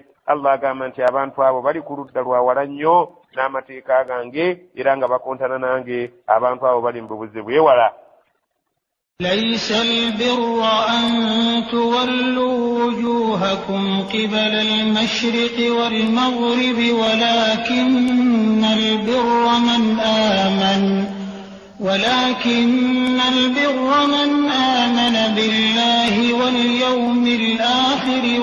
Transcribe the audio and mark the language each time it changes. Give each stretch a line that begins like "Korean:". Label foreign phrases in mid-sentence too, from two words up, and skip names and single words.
Ganda: Allah agamba nti abantu abo bali ku ludda lwawala nnyo n'amateeka gange era nga bakontana nange. abantu abo bali mu bubuze bwewala.
Arabic: ليس البر أن تولوا وجوهكم قبل المشرق والمغرب ولكن البر من آمن بالله واليوم الآخر